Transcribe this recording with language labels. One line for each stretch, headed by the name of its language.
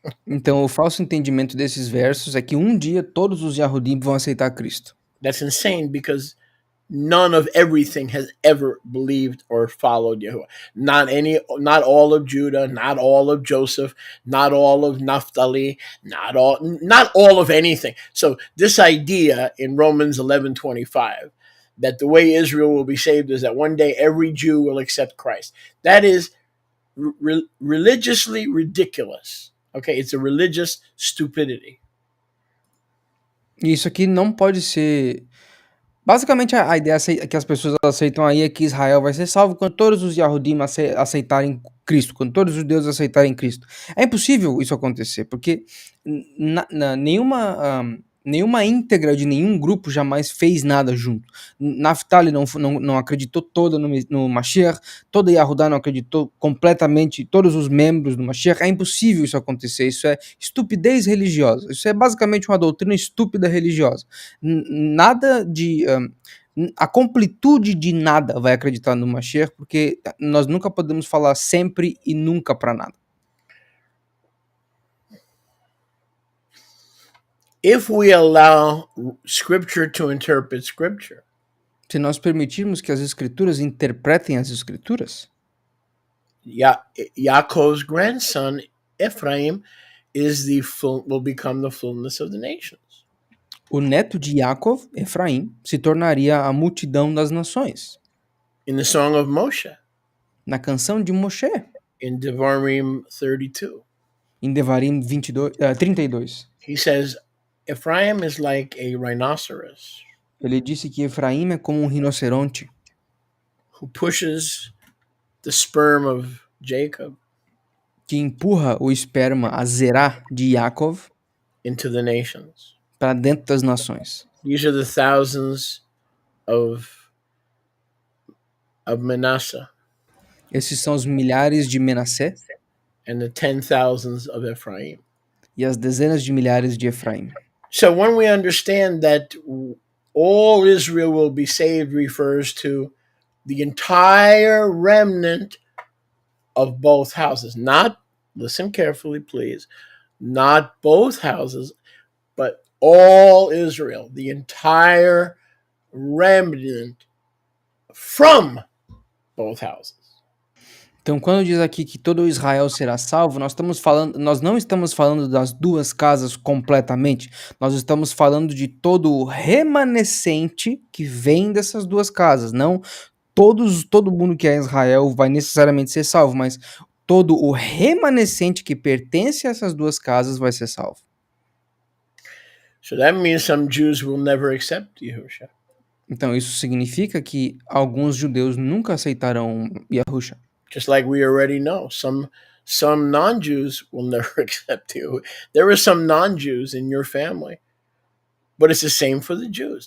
Portuguese: Então o falso entendimento desses versos é que um dia todos os Yahudim vão aceitar Cristo.
English: That's insane because none of everything has ever believed or followed Yahuwah. Not all of Judah, not all of Joseph, not all of Naphtali, not all of anything. So this idea in Romans 11:25 that the way Israel will be saved is that one day every Jew will accept Christ. That is religiously ridiculous. Okay, it's a religious stupidity.
Portuguese: Isso aqui não pode ser... Basicamente a ideia que as pessoas aceitam aí é que Israel vai ser salvo quando todos os Yahudim aceitarem Cristo, quando todos os judeus aceitarem Cristo. É impossível isso acontecer, porque nenhuma íntegra de nenhum grupo jamais fez nada junto. Naphtali não acreditou toda no Mashiach, toda Yahudá não acreditou completamente, todos os membros do Mashiach. É impossível isso acontecer, isso é estupidez religiosa, isso é basicamente uma doutrina estúpida religiosa. Nada de... a completude de nada vai acreditar no Mashiach, porque nós nunca podemos falar sempre e nunca para nada.
English: If we allow Scripture to interpret Scripture,
Portuguese: se nós permitirmos que as Escrituras interpretem as Escrituras,
English: Yaakov's grandson Ephraim will become the fullness of the nations.
Portuguese: O neto de Yaakov, Efraim, se tornaria a multidão das nações.
English: In the song of Moshe,
Portuguese: Na canção de Moshe,
English: in Devarim 32,
Portuguese: em Devarim 32,
English: he says, Ephraim is like a rhinoceros
Portuguese: ele disse que Efraim é como um rinoceronte
English: who pushes the sperm of Jacob
Portuguese: que empurra o esperma, a Zerá de Yaakov,
English: into the nations.
Portuguese: para dentro das nações.
English: These are the thousands of Manasseh
Portuguese: Esses são os milhares de Menassé
English: and the 10,000s of Ephraim.
Portuguese: e as dezenas de milhares de Efraim.
English: So when we understand that all Israel will be saved refers to the entire remnant of both houses. Not, listen carefully, please, not both houses, but all Israel, the entire remnant from both houses.
Portuguese: Então, quando diz aqui que todo Israel será salvo, nós não estamos falando das duas casas completamente. Nós estamos falando de todo o remanescente que vem dessas duas casas. Não todo mundo que é Israel vai necessariamente ser salvo, mas todo o remanescente que pertence a essas duas casas vai ser salvo.
English: So that means some Jews will never accept Yahushua.
Portuguese: Então, isso significa que alguns judeus nunca aceitarão Yahusha.
English: Just like we already know, some non-Jews will never accept you. There are some non-Jews in your family, but it's the same for the Jews.